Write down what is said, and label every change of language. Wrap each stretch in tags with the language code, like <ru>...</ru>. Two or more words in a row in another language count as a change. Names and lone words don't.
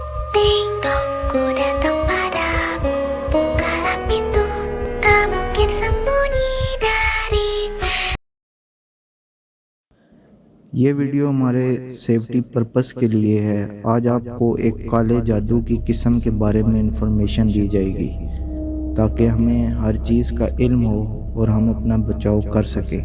<id>Ding dong, ku datang padamu. Bukalah pintu, tak mungkin sembunyi dari.</id> <ur>یہ ویڈیو ہمارے</ur> <en>safety purpose</en> <ur>کے لیے ہے۔ آج آپ کو ایک کالے جادو کی قسم کے بارے میں انفارمیشن دی جائے گی تاکہ ہمیں ہر چیز کا علم ہو اور ہم اپنا بچاؤ کر سکیں۔</ur>